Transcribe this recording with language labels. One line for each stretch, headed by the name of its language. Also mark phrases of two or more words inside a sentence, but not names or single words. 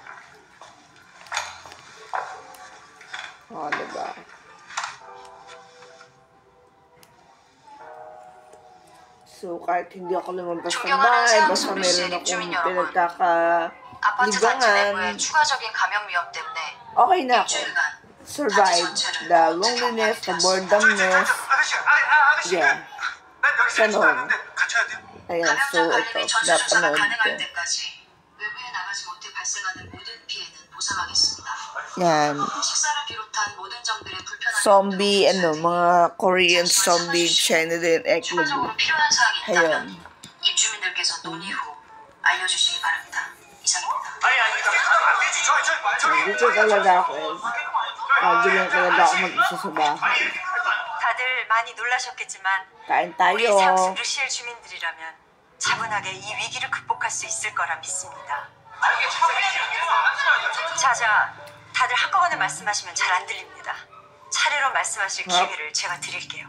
Filipino: Diba? So, kahit hindi ako lumabas ng bahay, basta meron akong pinagkakalibangan, okay na ako.
English: Survive the loneliness, the boredomness. Yeah.
Filipino: Ganon. Ayan, so ito, napanood ko. Yan. Zombie, mga Korean zombie, China din, eklubu. Ayun. Dito talaga ako Diyan talaga ako mag-isa sa bahay.
Korean: 다들 많이 놀라셨겠지만
Filipino: Kain tayo.
Korean: 우리 상수 루시엘 주민들이라면 차분하게 이 위기를 극복할 수 있을 거라 믿습니다. 자자, 다들 한꺼번에 말씀하시면 잘 안 들립니다. 차례로 말씀하실 기회를 제가 드릴게요.